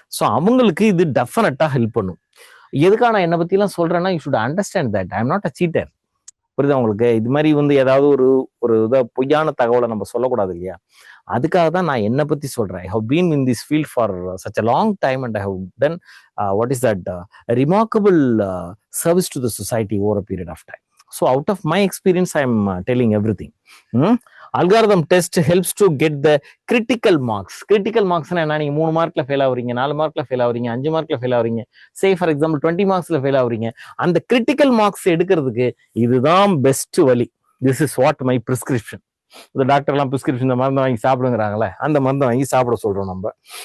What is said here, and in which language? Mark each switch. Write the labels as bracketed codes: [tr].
[ta] So அவங்களுக்கு இது டெஃபினட்டா ஹெல்ப் பண்ணும். எதுக்காக நான் என்னை பத்தி எல்லாம் சொல்றேன்னா, [en] You should understand that I am not a cheater. [ta] புரியுதா உங்களுக்கு? இது மாதிரி ஏதாவது ஒரு பொய்யான தகவலை நம்ம சொல்லக்கூடாது இல்லையா? அதுக்காக தான் நான் என்னை பத்தி சொல்றேன். [en] I have been in this field for such a long time and I have done what is that remarkable service to the society over a period of time. So out of my experience, I am telling everything. Algorithm test helps to get the critical marks. [ta] Critical marks என்ன, நீங்க 3 மார்க்ல fail ஆகுறீங்க, 4 மார்க்ல fail ஆகுறீங்க, 5 மார்க்ல fail ஆகுறீங்க, [en] say for example [ta] 20 மார்க்ஸ்ல fail ஆகுறீங்க. அந்த critical marks எடுக்கிறதுக்கு இதுதான் best வழி. [en] This is what my prescription. [ta] இந்த டாக்டர் எல்லாம் பிரிஸ்கிரிப்ஷன், இந்த மருந்தை வாங்கி சாப்பிடுங்கிறாங்களே, அந்த மருந்தை வாங்கி சாப்பிட சொல்றோம் நம்ம.